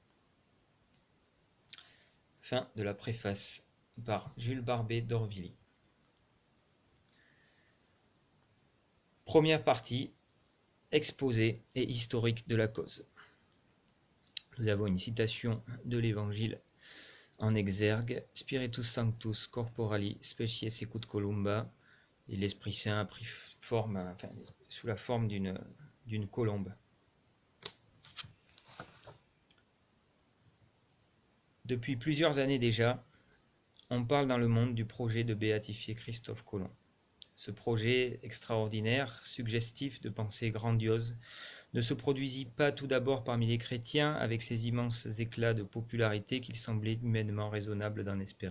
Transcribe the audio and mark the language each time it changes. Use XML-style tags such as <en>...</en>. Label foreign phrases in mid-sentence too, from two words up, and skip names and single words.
<fr>Fin de la préface par Jules Barbet d'Orvilly. Première partie, exposé et historique de la cause. Nous avons une citation de l'Évangile en exergue.</fr> <la>Spiritus Sanctus corporali specie secut columba.</la> <fr>Et l'Esprit Saint a pris forme, sous la forme d'une colombe. Depuis plusieurs années déjà, on parle dans le monde du projet de béatifier Christophe Colomb. Ce projet extraordinaire, suggestif de pensée grandiose, ne se produisit pas tout d'abord parmi les chrétiens avec ces immenses éclats de popularité qu'il semblait humainement raisonnable d'en espérer.</fr>